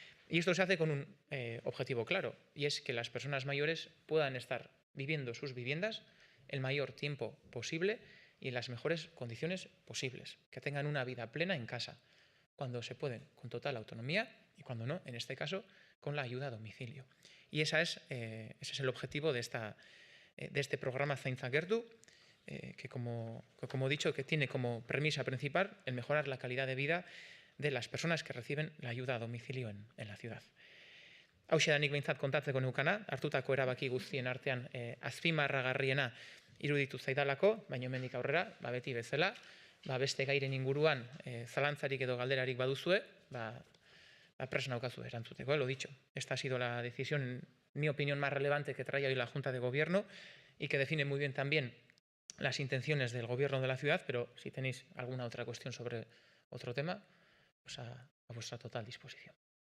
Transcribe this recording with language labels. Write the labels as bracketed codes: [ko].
[es] Y esto se hace con un objetivo claro, y es que las personas mayores puedan estar viviendo sus viviendas el mayor tiempo posible y en las mejores condiciones posibles, que tengan una vida plena en casa, cuando se pueden, con total autonomía, y cuando no, en este caso, con la ayuda a domicilio. Y ese es el objetivo de este programa Zaintza Gertu, que como he dicho, que tiene como premisa principal el mejorar la calidad de vida de las personas que reciben la ayuda a domicilio en la ciudad. [eu] Hauxe da nik behintzat kontatzeko neukana, hartutako erabaki guztien artean azpimarragarriena iruditu zaidalako, baina hemendik aurrera, beti bezala, beste gairen inguruan zalantzarik edo galderarik baduzue, prest naukazu erantzuteko, [es] lo dicho. Esta ha sido la decisión, en mi opinión, más relevante que trae hoy la Junta de Gobierno y que define muy bien también las intenciones del Gobierno de la ciudad, pero si tenéis alguna otra cuestión sobre otro tema, pues a vuestra total disposición.